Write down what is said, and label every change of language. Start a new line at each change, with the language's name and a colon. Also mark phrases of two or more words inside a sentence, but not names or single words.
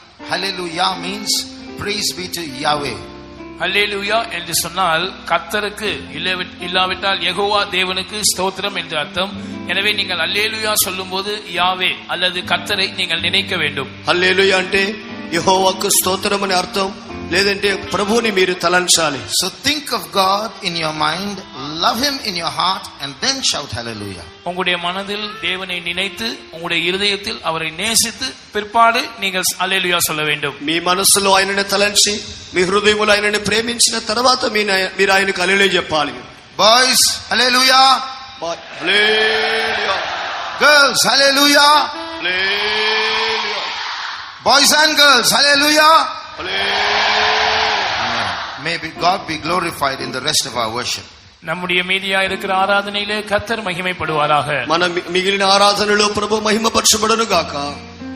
English: hallelujah means praise be to Yahweh.
Tamil: ஹல்லேலூயா என்று சொன்னால் கர்த்தருக்கு, இல்லாவிட்டால் யெகோவா தேவனுக்கு ஸ்தோத்திரம் என்று அர்த்தம். எனவே நீங்கள் ஹல்லேலூயா சொல்லும்போது யாவே அல்லது கர்த்தரை நீங்கள் நினைக்க வேண்டும்.
Telugu: హల్లెలూయా అంటే యెహోవాకు స్తోత్రం అని అర్థం, లేదంటే ప్రభువుని మీరు తలంచాలి.
English: So think of God in your mind, love him in your heart, and then shout hallelujah.
Tamil: உங்களுடைய மனதில் தேவனை நினைத்து உங்களுடைய இருதயத்தில் அவரை நேசித்து பிற்பாடு நீங்கள் ஹல்லேலூயா சொல்ல வேண்டும்.
Telugu: మీ మనసులో ఆయనని తలంచి మీ హృదయములో ఆయనని ప్రేమించిన తర్వాత మీరు ఆయనకు హల్లెలూయా చెప్పాలి.
English: Boys, hallelujah.
Telugu: హల్లెలూయా.
English: Girls, hallelujah.
Telugu: హల్లెలూయా.
English: Boys and girls, hallelujah.
Telugu: హల్లెలూయా.
English: May God be glorified in the rest of our worship.
Tamil: நம்முடைய மீதியா இருக்கிற ஆராதனையிலே கர்த்தர் மகிமைப்படுவாராக.
Telugu: మన మిగిలిన ఆరాధనలో ప్రభు మహిమపరచబడును గాక.